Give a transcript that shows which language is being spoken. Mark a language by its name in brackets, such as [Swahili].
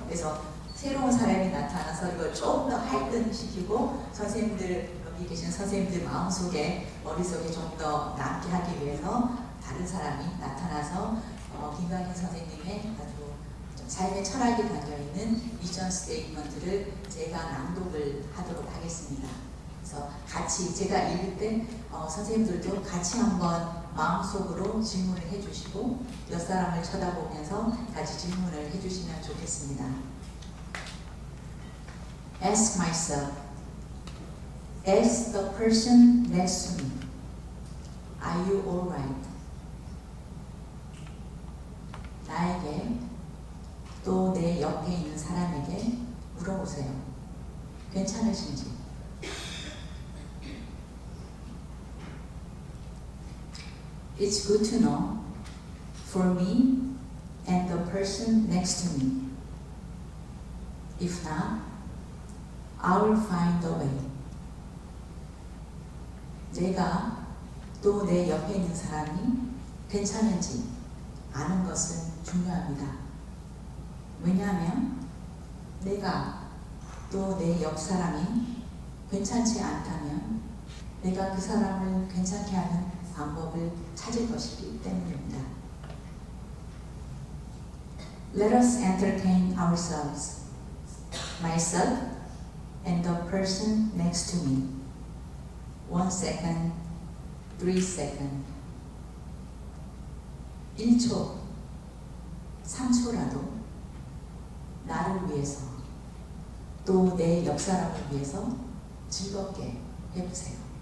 [Korean] 그래서 새로운 사람이 나타나서 이걸 조금 더 할등시키고 선생님들, 여기 계신 선생님들 마음속에, 머릿속에 좀 더 남게 하기 위해서 다른 사람이 나타나서 김광인 선생님의 아주 좀 삶의 철학이 담겨있는 미션 스테이트먼트를 제가 낭독을 하도록 하겠습니다. 그래서 같이 제가 읽을 때 선생님들도 같이 한번 마음속으로 질문을 해주시고 옆 사람을 쳐다보면서 같이 질문을 해주시면 좋겠습니다. [English] Ask myself, ask the person next to me, are you alright? [Korean] 나에게 또 내 옆에 있는 사람에게 물어보세요. 괜찮으신지? [English] It's good to know, for me and the person next to me. If not, I will find a way. [Korean] 내가 또 내 옆에 있는 사람이 괜찮은지 아는 것은 중요합니다. 왜냐하면 내가 또 내 옆 사람이 괜찮지 않다면 내가 그 사람을 괜찮게 하는 방법을 찾을 것이기 때문입니다. [English] Let us entertain ourselves, myself and the person next to me. 1 second, 3 second, [Korean] 1초, 3초라도 나를 위해서 또 내 옆 사람을 위해서 즐겁게 해보세요.